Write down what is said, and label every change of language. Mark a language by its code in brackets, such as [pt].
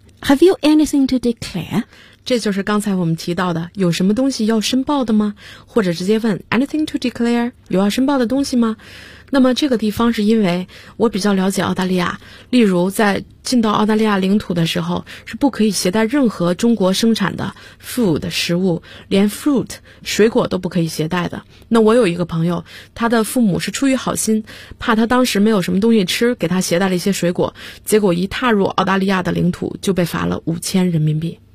[en] Have you anything to declare? [zh] 这就是刚才我们提到的，有什么东西要申报的吗？或者直接问 [en] anything to declare? [zh] 有要申报的东西吗？那么这个地方是因为我比较了解澳大利亚，例如在进到澳大利亚领土的时候，是不可以携带任何中国生产的 food 食物，连 fruit 水果都不可以携带的。那我有一个朋友，他的父母是出于好心，怕他当时没有什么东西吃，给他携带了一些水果，结果一踏入澳大利亚的领土就被罚了5000人民币。